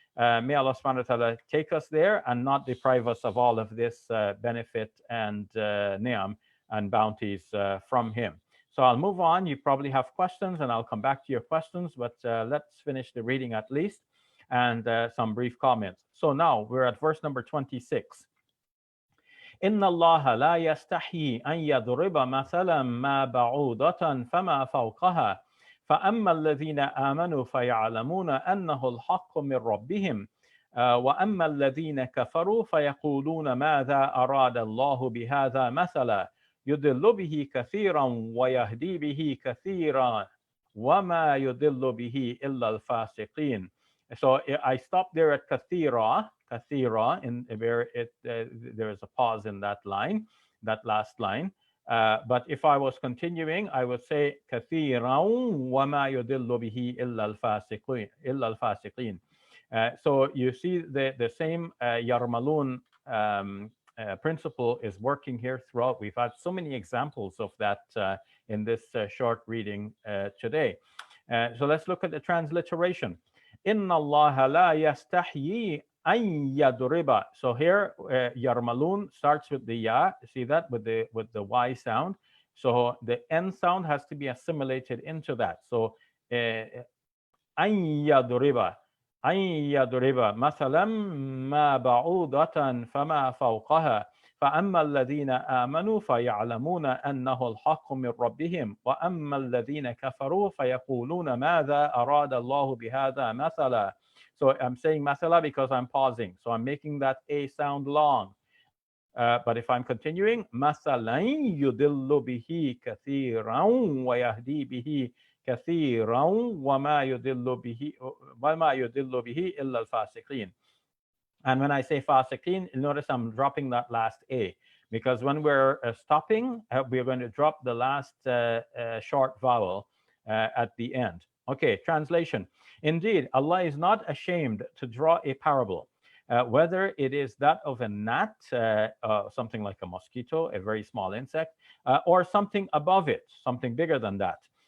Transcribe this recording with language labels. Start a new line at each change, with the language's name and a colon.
English: May Allah subhanahu wa ta'ala take us there and not deprive us of all of this benefit and ni'am and bounties from Him. So I'll move on. You probably have questions, and I'll come back to your questions, but let's finish the reading at least, and some brief comments. So now we're at verse number 26.
Arabic: إن الله لا يستحيي أن يضرب مثلا ما بعوضة فما فوقها فأما الذين آمنوا فيعلمون أنه الحق من ربهم وأما الذين كفروا فيقولون ماذا أراد الله بهذا مثلا يضل به كثيرا ويهدي به كثيرا وما يضل به إلا الفاسقين.
English: So I stopped there at kathira, in where there is a pause in that line, that last line. But if I was continuing, I would say
Arabic: كثيرا وما يضل به إلا الفاسقين
English: So you see the same Yarmalun principle is working here throughout. We've had so many examples of that in this short reading today. So let's look at the transliteration.
Arabic: إن الله لا يستحيي أن يضرب.
English: So here Yarmalun starts with the ya. See that with the y sound. So the n sound has to be assimilated into that.
Arabic: So أن يضرب أن يضرب مثلا ما بعوضة فما فوقها فأما الذين آمنوا فيعلمون أنه الحق من ربهم وأما الذين كفروا فيقولون ماذا أراد الله بهذا مثلا.
English: So I'm saying مثلا because I'm pausing. So I'm making that A sound long. But if I'm continuing,
Arabic: مثلا يضل به كثيرا ويهدي به كثيرا وما يضل به إلا الفاسقين.
English: And when I say fasiqeen, notice I'm dropping that last A, because when we're stopping, we're going to drop the last short vowel at the end. Okay, translation. Indeed, Allah is not ashamed to draw a parable, whether it is that of a gnat, something like a mosquito, a very small insect, or something above it, something bigger than that.